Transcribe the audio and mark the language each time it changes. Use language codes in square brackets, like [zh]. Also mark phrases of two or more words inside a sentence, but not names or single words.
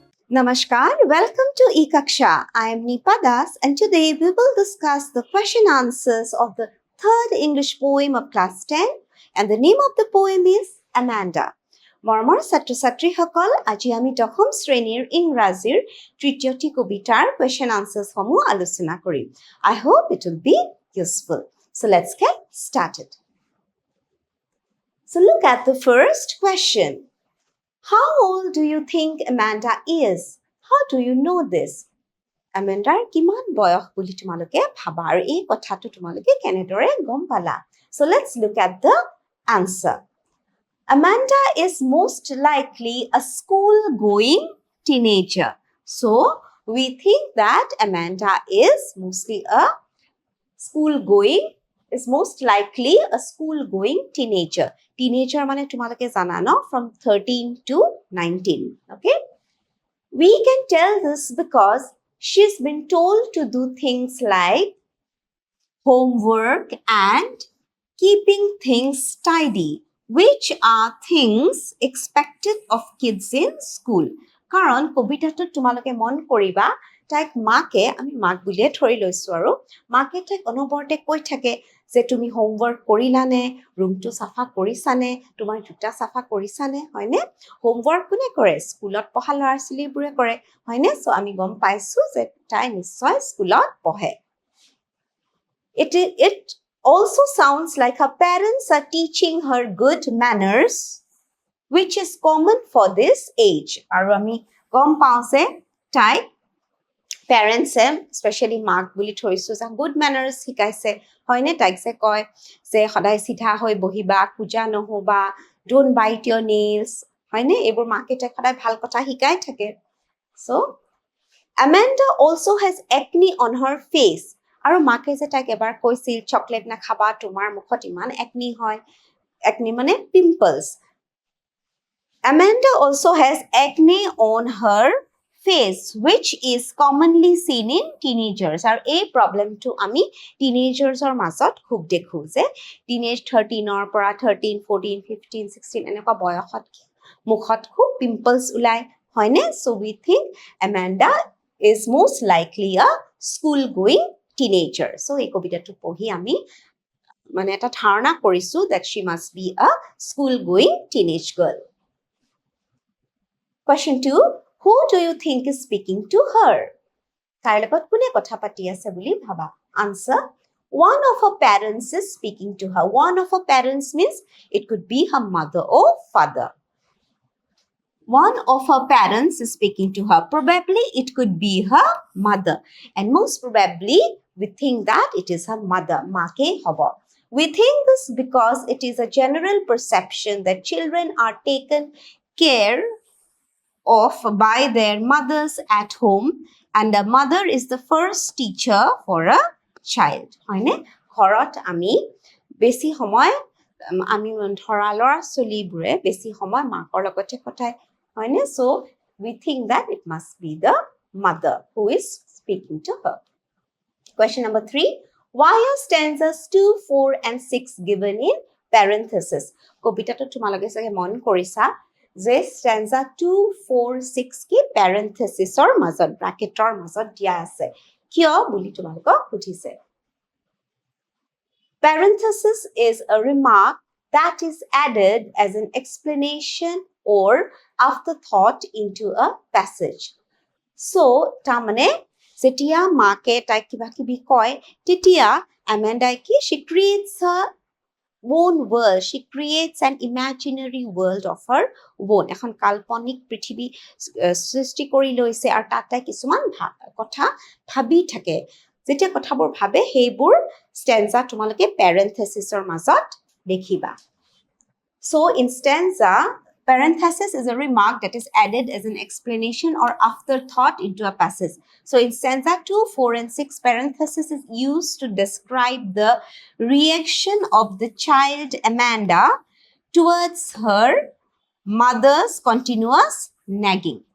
[en] Namaskar, welcome to Ekaksha. I am Nipa Das and today we will discuss the question answers of the third English poem of class 10 and the name of the poem is Amanda. [as] মৰমৰ ছাত্ৰ ছাত্ৰীসকল আজি আমি দশম শ্ৰেণীৰ ইংৰাজীৰ তৃতীয়টি কবিতাৰ [en] question answers [as] সমূহ আলোচনা কৰিম. [en] I hope it will be useful. So let's get started. So look at the first question. How old do you think Amanda is? How do you know this? [as] Amanda কিমান বয়স বুলি তোমালোকে ভাবা আৰু এই কথাটো তোমালোকে কেনেদৰে গম পালা? [en] So let's look at the answer. Amanda is most likely a school-going teenager. So we think that Amanda is most likely a school-going teenager. [as] Teenager মানে তোমালোকে জানা ন [en] from 13 to 19. [as] Okay? [en] We can tell this because she's been told to do things like homework and keeping things tidy, which are things expected of kids in school. [as] কাৰণ কবিতাটো তোমালোকে মন কৰিবা তাইক মাকে আমি মাক বুলিয়ে ধৰি লৈছো আৰু মাকে তাইক অনবৰতে কৈ থাকে যে তুমি হোমৱৰ্ক কৰিলানে ৰুমটো চাফা কৰিছানে তোমাৰ জোতা চাফা কৰিছানে হয়নে হোমৱৰ্ক কোনে কৰে স্কুলত পঢ়া ল'ৰা ছোৱালীবোৰে কৰে হয়নে সো আমি গম পাইছো যে তাই নিশ্চয় স্কুলত পঢ়ে [en] It also sounds like her parents are teaching her good manners, which is common for this age. [as] আৰু আমি গম পাওঁ যে তাই পেৰেণ্টছে স্পেচিয়েলি মাক বুলি ধৰিছোঁ যে [en] good manners [as] শিকাইছে হয়নে তাইক যে কয় যে সদায় চিধা হৈ বহিবা খোজা নহ'বা [en] don't bite your nails [as] হয়নে এইবোৰ মাকে তাইক সদায় ভাল কথা শিকাই থাকে চ' [en] Amanda also has acne on her face. [as] আৰু মাকে যে তাইক এবাৰ কৈছিল চকলেট নাখাবা তোমাৰ মুখত ইমান একনি হয় একনি মানে পিম্পলছ [en] Amanda also has acne on her face which is commonly seen in teenagers [as] আৰু এই প্ৰবলেমটো আমি টিনেজাৰ্ছৰ মাজত খুব দেখো যে টিনেজ 13ৰ পৰা 13 14 15 16 এনেকুৱা বয়সত মুখত খুব পিম্পলছ ওলাই হয়নে [en] so we think Amanda is most likely a school going teenager. So [as] এই কবিতাটো পঢ়ি আমি মানে এটা ধাৰণা কৰিছো [en] that she must be a school going teenage girl. Question 2. Who do you think is speaking to her? [as] তাইৰ লগত কোনে কথা পাতি আছে বুলি ভাবা? [en] Answer. One of her parents is speaking to her. One of her parents means it could be her mother or father. One of her parents is speaking to her. Probably it could be her mother. And most probably we think that it is her mother. Make hobo. We think this because it is a general perception that children are taken care of by their mothers at home and the mother is the first teacher for a child. [as] হয়নে ঘৰত আমি বেছি সময় আমি ধৰা ল'ৰা ছোৱালীবোৰে বেছি সময় মাকৰ লগতে কটায় হয়নে [en] so we think that it must be the mother who is speaking to her. Question number 3. Why are stanzas 2, 4 and 6 given in parenthesis? [as] কবিতাটো তোমালোকে চাগে মন কৰিছা যে stanza 2, 4, 6 কি parenthesisৰ মাজত ব্ৰাকেটৰ মাজত দিয়া আছে কিয় বুলি তোমালোকক সুধিছে [en] Parenthesis is a remark that is added as an explanation or afterthought into a passage. [as] So, tamane যেতিয়া মাকে তাই কিবা কিবি কয় তেতিয়া Amanda কি [en] she creates her own world. She creates an imaginary world of her own. [as] এখন কাল্পনিক পৃথিৱী সৃষ্টি কৰি লৈছে আৰু তাত তাই কিছুমান কথা ভাবি থাকে যেতিয়া কথাবোৰ ভাবে সেইবোৰ stanza তোমালোকে parenthesisৰ মাজত দেখিবা [en] So in stanza parenthesis is a remark that is added as an explanation or afterthought into a passage. So in stanza 2, 4 and 6 parenthesis is used to describe the reaction of the child Amanda towards her mother's continuous nagging.